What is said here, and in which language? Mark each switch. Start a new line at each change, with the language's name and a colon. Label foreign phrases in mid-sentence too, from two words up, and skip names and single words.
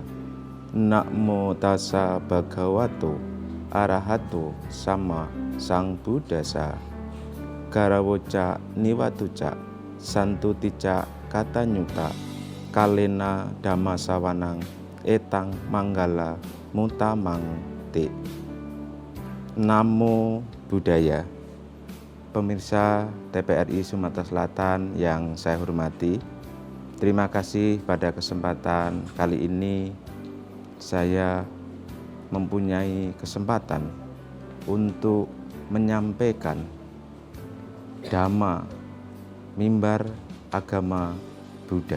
Pali: Namo tassa bhagavato arahato sama sambuddhassa. Garawoca niwatuca santutica katanyuta kalena dhammasawanang etang manggala mutamangte. Namo Buddhaya.
Indonesian: Pemirsa TPRI Sumatera Selatan yang saya hormati, terima kasih pada kesempatan kali ini saya mempunyai kesempatan untuk menyampaikan Dhamma, mimbar agama Buddha.